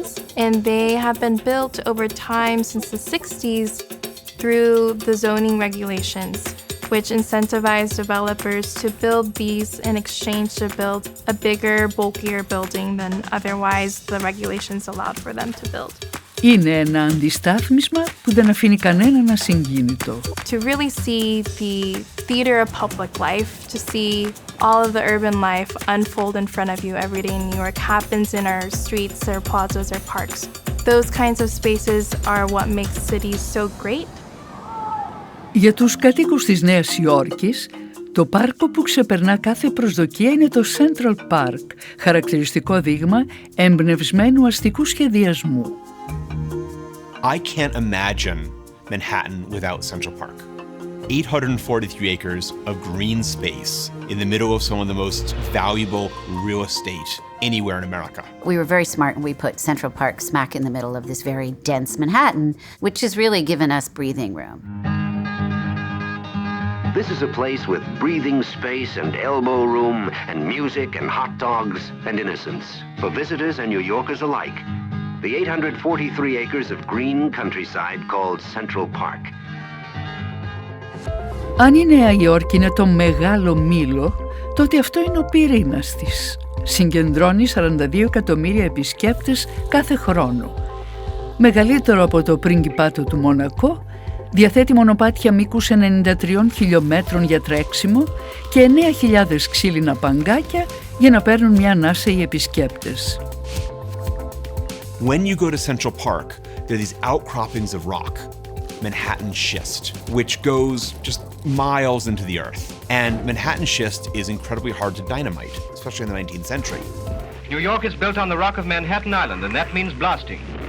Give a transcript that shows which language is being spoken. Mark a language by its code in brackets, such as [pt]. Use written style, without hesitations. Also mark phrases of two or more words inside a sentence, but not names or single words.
[en] And they have been built over time since the 60s through the zoning regulations, which incentivize developers to build these in exchange to build a bigger, bulkier building than otherwise the regulations allowed for them to build. [el] Είναι ένα αντιστάθμισμα που δεν αφήνει κανέναν ασυγκίνητο. [en] To really see the theater of public life, to see all of the urban life unfold in front of you every day in New York happens in our streets, our plazas, our parks. Those kinds of spaces are what makes cities so great. [el] Για τους κατοίκους της Νέας Υόρκης, το πάρκο που ξεπερνά κάθε προσδοκία είναι το Σέντραλ Παρκ, χαρακτηριστικό δείγμα εμπνευσμένου αστικού σχεδιασμού. [en] I can't imagine Manhattan without Central Park. 843 acres of green space in the middle of some of the most valuable real estate anywhere in America. We were very smart and we put Central Park smack in the middle of this very dense Manhattan, which has really given us breathing room. This is a place with breathing space and elbow room and music and hot dogs and innocence for visitors and New Yorkers alike. The 843 acres of green countryside called Central Park. [el] Αν η Νέα Υόρκη είναι το μεγάλο μήλο, τότε αυτό είναι ο πυρήνας της. Συγκεντρώνει 42 εκατομμύρια επισκέπτες κάθε χρόνο. Μεγαλύτερο από το πριγκιπάτο του Μονακό, διαθέτει μονοπάτια μήκους 93 χιλιόμετρων για τρέξιμο και 9.000 ξύλινα παγκάκια για να παίρνουν μια ανάσα οι επισκέπτες. [en] When you go to Central Park, there are these outcroppings of rock, Manhattan schist, which goes just miles into the earth. And Manhattan schist is incredibly hard to dynamite, especially in the 19th century. New York is built on the rock of Manhattan Island, and that means blasting.